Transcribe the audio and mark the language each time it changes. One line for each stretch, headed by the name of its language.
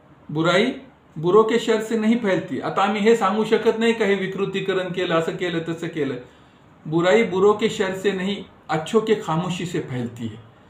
Hindi: बुराई बुरो के शर से नहीं फैलती.
Marathi: आता आम्ही हे सांगू शकत नाही का हे विकृतीकरण केलं, असं केलं, तसं केलं.
Hindi: बुराई बुरो के शर से नहीं, अच्छों के खामोशी से फैलती है.